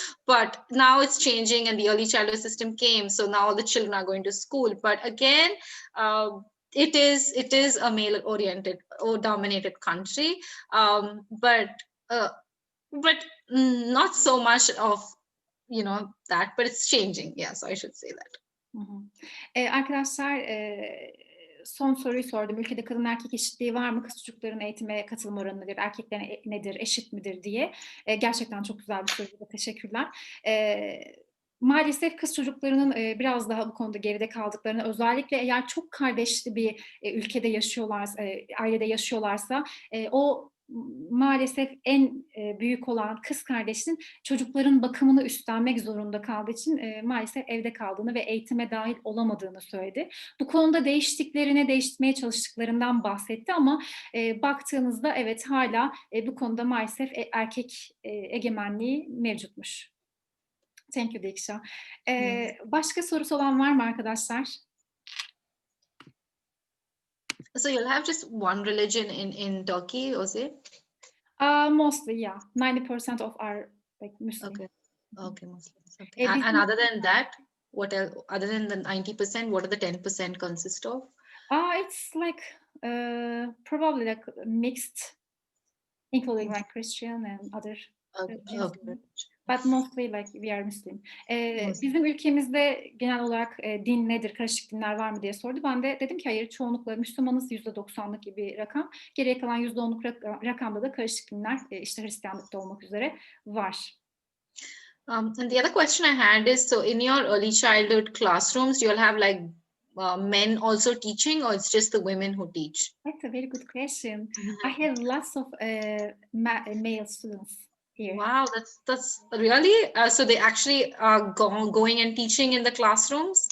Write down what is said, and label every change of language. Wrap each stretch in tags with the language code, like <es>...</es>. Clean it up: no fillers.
<en>But now it's changing, and the early childhood system came. So now all the children are going to school. But again, it is a male-oriented or dominated country, but not so much of that. But it's changing. So I should say that.</en> <tr>Arkadaşlar son soruyu sordum. Ülkede kadın erkek eşitliği var mı? Kız çocukların eğitime katılım oranı nedir? Erkeklerin nedir? Eşit midir diye. Gerçekten çok güzel bir soru. Teşekkürler. Maalesef kız çocuklarının biraz daha bu konuda geride kaldıklarını, özellikle eğer çok kardeşli bir ülkede yaşıyorlarsa, ailede yaşıyorlarsa o maalesef en büyük olan kız kardeşin çocukların bakımını üstlenmek zorunda kaldığı için maalesef evde kaldığını ve eğitime dahil olamadığını söyledi. Bu konuda değiştirmeye çalıştıklarından bahsetti ama baktığınızda evet hala bu konuda maalesef erkek egemenliği mevcutmuş.</tr> <en>Thank you</en> <tr>Deeksha. Başka sorusu olan var mı arkadaşlar?</tr> <en>So you'll have just one religion in Turkey, or is it? Mostly, yeah. 90% of our like Muslim. Okay, Muslims. Okay. And other than that, what else? Other than the 90%, what are the 10% consist of? It's like probably like mixed, including like Christian and other religions. But mostly like we are Muslim.</en> <tr>Bizim ülkemizde genel olarak din nedir, karışık dinler var mı diye sordu. Ben de dedim ki hayır, çoğunlukla Müslümanız, %90'lık gibi bir rakam. Geriye kalan %10'luk rakamda da karışık dinler, işte Hristiyanlıkta olmak üzere var.</tr> <en>And the other question I had is, so in your early childhood classrooms, you'll have like men also teaching, or it's just the women who teach? That's a very good question. I have lots of male students here. Wow, that's really so they actually are going and teaching in the classrooms?</en>